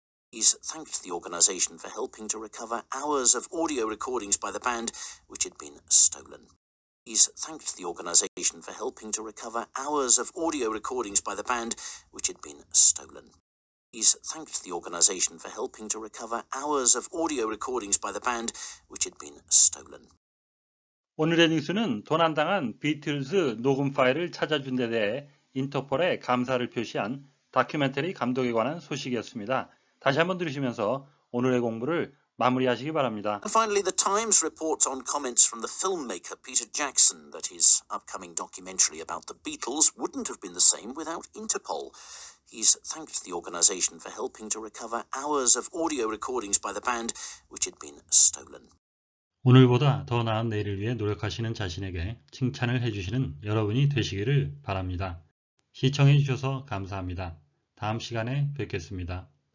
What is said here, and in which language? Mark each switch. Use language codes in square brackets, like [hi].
[en] He's thanked the organisation for helping to recover hours of audio recordings by the band which had been stolen. He's thanked the organisation for helping to recover hours of audio recordings by the band which had been stolen. He's thanked the organisation for helping to recover hours of audio recordings by the band which had been stolen. [ko] 오늘의 뉴스는 도난당한 비틀즈 녹음 파일을 찾아준 데 대해 인터폴에 감사를 표시한 다큐멘터리 감독에 관한 소식이었습니다. 다시 한번 들으시면서 오늘의 공부를 마무리하시기 바랍니다. [en] And finally, the Times reports on comments from the filmmaker Peter Jackson that his upcoming documentary about the Beatles wouldn't have been the same without Interpol. He's thanked the organisation for helping to recover hours of audio recordings by the band which had been stolen. [ko] 오늘보다 더 나은 내일을 위해 노력하시는 자신에게 칭찬을 해주시는 여러분이 되시기를 바랍니다. 시청해 주셔서 감사합니다. 다음 시간에 뵙겠습니다.